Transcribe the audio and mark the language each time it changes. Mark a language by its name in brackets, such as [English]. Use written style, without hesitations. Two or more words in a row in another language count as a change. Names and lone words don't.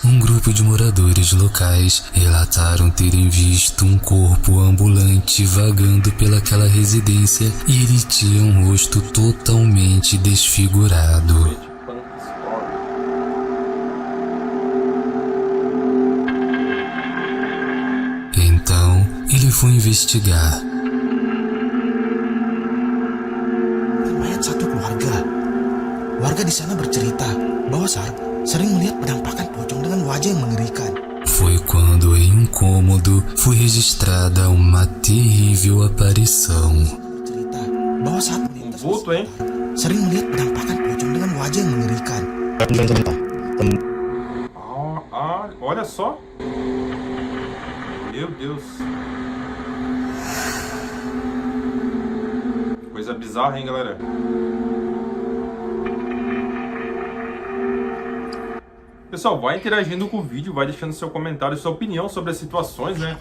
[Portuguese] Um grupo de moradores locais relataram terem visto um corpo ambulante vagando pelaquela residência e ele tinha um rosto totalmente desfigurado. Então ele foi investigar. [Indonesian] Satu warga di sana bercerita bahwa sering melihat penampakan pocong dengan wajah yang mengerikan. [Portuguese] Foi quando em um cômodo foi registrada uma terrível aparição. [Indonesian] Bercerita bahwa saat melintas [Portuguese] vulto, hein? [Indonesian] Sering melihat penampakan pocong dengan wajah yang mengerikan. [Portuguese] Olha só. Meu Deus. Coisa bizarra, hein, galera? Pessoal, vai interagindo com o vídeo, vai deixando seu comentário, sua opinião sobre as situações, né?